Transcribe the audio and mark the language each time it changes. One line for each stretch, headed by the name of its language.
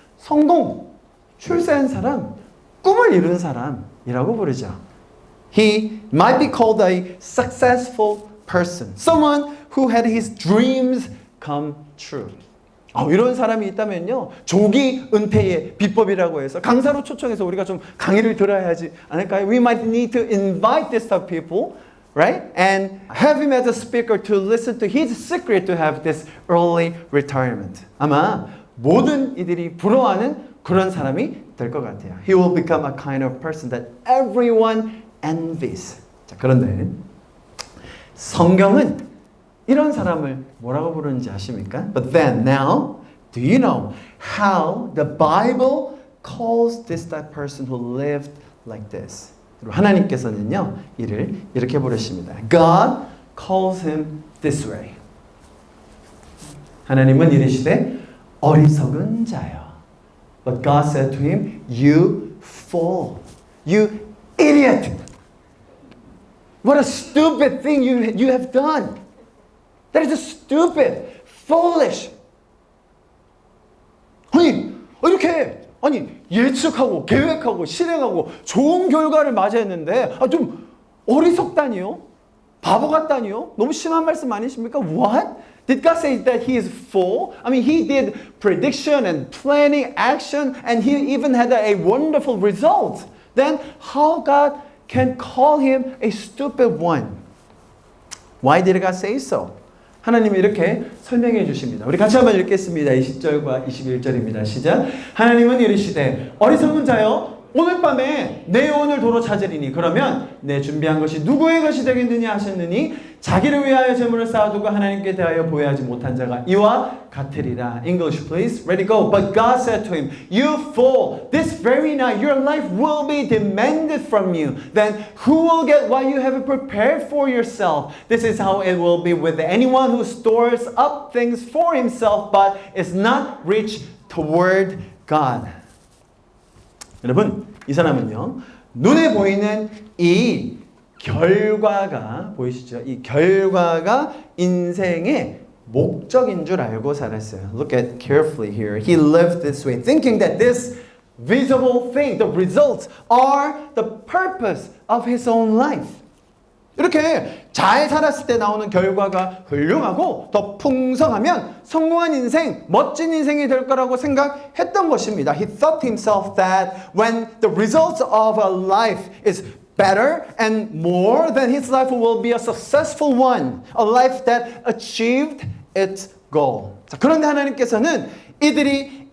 Korean: 성공, 출세한 사람, 꿈을 이룬 사람이라고 부르죠.
English: He might be called a successful person. Someone who had his dreams come true.
Korean: 이런 사람이 있다면요. 조기 은퇴의 비법이라고 해서 강사로 초청해서 우리가 좀 강의를 들어야 하지 않을까요?
English: We might need to invite this type of people, right? And have him as a speaker to listen to his secret to have this early retirement.
Korean: 아마 모든 이들이 부러워하는 그런 사람이 될 것 같아요.
English: He will become a kind of person that everyone envies.
Korean: 자, 그런데 성경은 이런 사람을 뭐라고 부르는지 아십니까?
English: But then now, do you know how the Bible calls this type of person who lived like this?
Korean: 하나님께서는요, 이를 이렇게 부르십니다.
English: God calls him this way.
Korean: 하나님은 이르시되 어리석은 자여.
English: But God said to him, you fool, you idiot. What a stupid thing you have done. That is just stupid, foolish.
Korean: 이렇게 예측하고 계획하고 실행하고 좋은 결과를 맞이했는데 좀 어리석다니요? 바보 같다니요? 너무 심한 말씀 아니십니까?
English: What? Did God say that he is full? I mean, he did prediction and planning, action, and he even had a wonderful result. Then how God can call him a stupid one? Why did God say so?
Korean: 하나님이 이렇게 설명해 주십니다. 우리 같이 한번 읽겠습니다. 20절과 21절입니다. 시작. 하나님은 이르시되 어리석은 자여 오늘 밤에 내 영혼을 도로 찾으리니 그러면 내 준비한 것이 누구의 것이 되겠느냐 하셨느니 자기를 위하여 재물을 쌓아두고 하나님께 대하여 보여하지 못한 자가 이와 같으리라.
English: English please. Ready go. But God said to him, You fool, this very night your life will be demanded from you. Then who will get what you have prepared for yourself? This is how it will be with anyone who stores up things for himself but is not rich toward God.
Korean: 여러분, 이 사람은요, 눈에 보이는 이 결과가, 보이시죠? 이 결과가 인생의 목적인 줄 알고 살았어요.
English: Look at carefully here. He lived this way, thinking that this visible thing, the results, are the purpose of his own life.
Korean: 이렇게 잘 살았을 때 나오는 결과가 훌륭하고 더 풍성하면 성공한 인생, 멋진 인생이 될 거라고 생각했던 것입니다.
English: He thought himself that when the results of a life is better and more, then his life will be a successful one, a life that achieved its goal.
Korean: 자, 그런데 하나님께서는 이들이